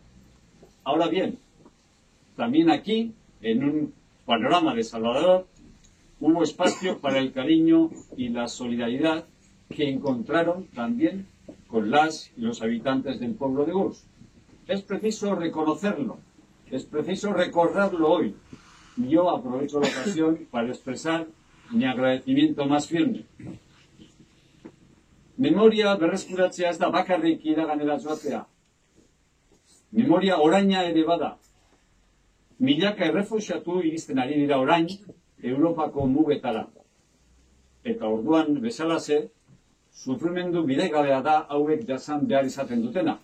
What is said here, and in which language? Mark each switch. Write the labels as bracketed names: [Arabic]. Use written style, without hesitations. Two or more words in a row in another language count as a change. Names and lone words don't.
[Spanish] Ahora bien, también aquí, en un panorama desalentador, hubo espacio para el cariño y la solidaridad que encontraron también con las y los habitantes del pueblo de Gurs. Es preciso reconocerlo, es preciso recordarlo hoy. Y yo aprovecho la ocasión para expresar mi agradecimiento más firme. [Basque] Memoria berreskuratzea ez da bakarrik iraganera joatea. Memoria oraina ere bada. milaka errefuxiatu iristen ari dira orain Europako mugetara. Eta orduan bezalaze, sufrimendu bidegabea da hauek jasan behar izaten dutena.